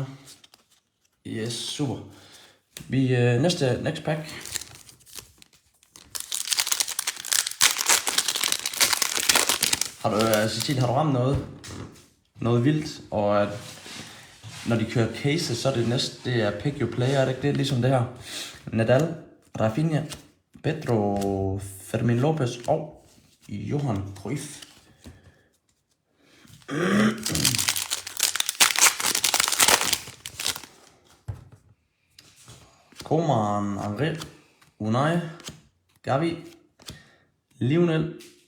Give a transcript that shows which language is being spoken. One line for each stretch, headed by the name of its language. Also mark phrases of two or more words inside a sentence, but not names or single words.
Danish: Yes, super. Vi
English: next pack.
Danish: Cecil, har du ramt noget vildt, og at når de kører cases, så er det er
English: pick your player,
Danish: er det ikke det? Ligesom det her. Nadal, Rafinha, Pedro, Fermin Lopez og Johan Cruyff. Koeman, Henry, Unai, Gavi, Lionel.